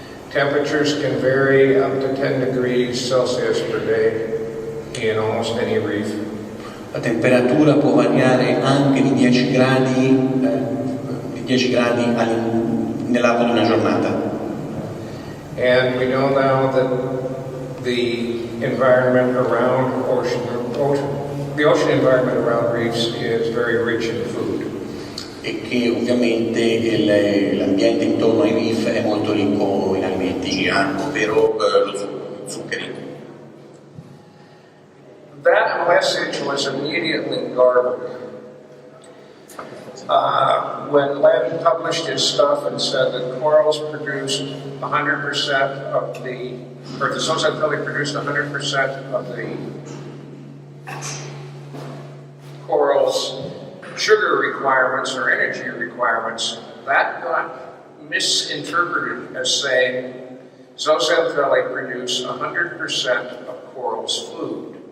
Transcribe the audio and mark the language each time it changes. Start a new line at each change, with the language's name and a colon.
English: Temperatures can vary up to 10 degrees Celsius per day in almost any reef.
Italian: La temperatura può variare anche di 10 gradi, nell'arco di una giornata.
English: And we know now that the environment around the ocean environment around reefs is very rich in food.
Italian: E che ovviamente l'ambiente intorno ai reef è molto ricco in alimenti, ovvero zuccheri.
English: That message was immediately garbled. When Len published his stuff and said that corals produced 100% of the zooxanthellae produced 100% of the corals' sugar requirements or energy requirements, that got misinterpreted as saying zooxanthellae produce 100% of corals' food.